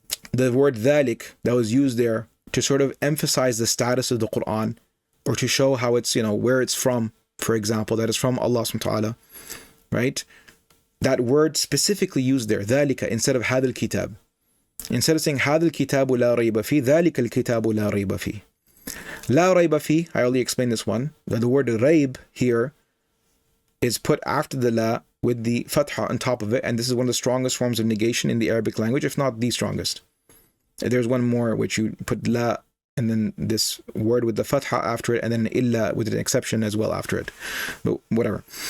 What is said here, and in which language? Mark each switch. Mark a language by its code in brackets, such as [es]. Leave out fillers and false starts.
[en] The word ذَلِك that was used there to sort of emphasize the status of the Qur'an, or to show how it's, where it's from, for example, that is from Allah subhanahu wa ta'ala, right? That word specifically used there, ذَلِكَ, instead of [ar] هذا الكتاب. [en] Instead of saying [ar] هذا الكتاب لا ريب فيه, ذَلِكَ الكتاب لا ريب فيه. لا ريب فيه, [en] I already explained this one. The word ريب here is put after the la with the fatha on top of it, and this is one of the strongest forms of negation in the Arabic language, if not the strongest. There's one more which you put la and then this word with the fatha after it, and then illa with an exception as well after it. But whatever.